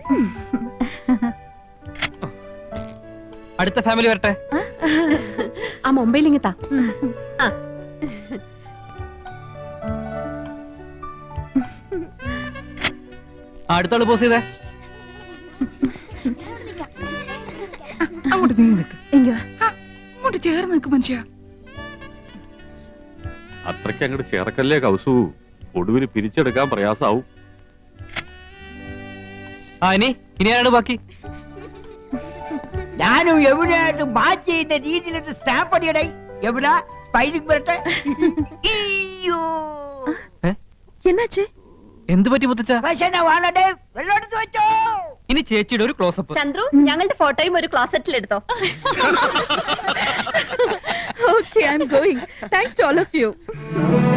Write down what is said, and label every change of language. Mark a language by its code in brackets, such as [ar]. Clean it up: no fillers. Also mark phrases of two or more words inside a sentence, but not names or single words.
[ml] അടുത്ത ഫാമിലി വരട്ടെ. ആ മൊബൈൽ ഇങ്ങത്താ. അടുത്തോള് പോസ് ചെയ്തേ. അങ്ങോട്ട് നീ നിൽക്ക്. [ta] இங்க வா. [ml] അങ്ങോട്ട് ചേർന്ന് നിൽക്ക് മനുഷ്യ. അത്രയ്ക്ക് അങ്ങോട്ട് ചേർക്കല്ലേ കൗസു, ഒടുവിൽ പിരിച്ചെടുക്കാൻ പ്രയാസാവും. ഇനി ആരാണ് ബാക്കി? ഞാനും യമുനയായിട്ട് മാച്ച് ചെയ്യുന്ന രീതിയിലൊരു സ്റ്റാമ്പ് അടിയടേ. യമുന സ്പൈലിംഗ് വരട്ടെ. അയ്യോ [ta] என்னாச்சு? [ml] എന്ത് പറ്റി മുത്തച്ഛ? പ്രശ്നമാണേ. വെള്ളം എടുത്ത് വെച്ചോ. ഇനി ചേച്ചിയുടെ ഒരു ക്ലോസപ്പ്. ചന്ദ്രു, ഞങ്ങളുടെ ഫോട്ടോയും ഒരു ക്ലോസറ്റിൽ എടുത്തോ. [en] Okay, I'm going. Thanks to all of you.